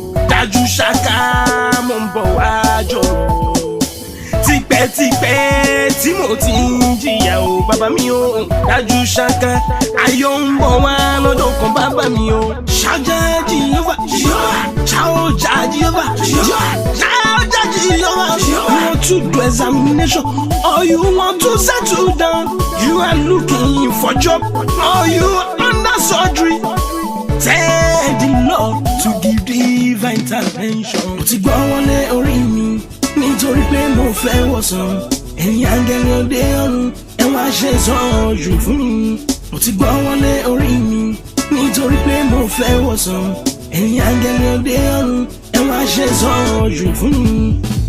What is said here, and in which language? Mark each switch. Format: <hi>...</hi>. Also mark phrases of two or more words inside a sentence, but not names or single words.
<yo>Dájú ṣáká mo ń bọ̀ wá jọ̀rọ̀. Tipẹ́tipẹ́ tí mo ti ń jìyà o, bàbá mi o. Dájú ṣáká ayọ̀ ń bọ̀ wá lọ́dọ̀ kan, bàbá mi o. Ṣáájá Jèhófà, Jèhófà. Ṣáájá Jèhófà, Jèhófà. Ṣáájá Jèhófà.</yo> <en>You want to do examination or you want to settle down? You are looking for job or you under surgery? Tell the Lord to give divine intervention.</en> <yo>Mo ti gbọ́ wọlé orí mi nítorí pé mo fẹ́ wòsàn. Ẹ̀yin áńgẹ́lì òde ọ̀run, ẹ wá ṣe sọ́ọ̀jù fún mi. Mo ti gbọ́ wọlé orí mi nítorí pé mo fẹ́ wòsàn. Ẹ̀yin áńgẹ́lì òde ọ̀run, ẹ wá ṣe sọ́ọ̀jù fún mi.</yo>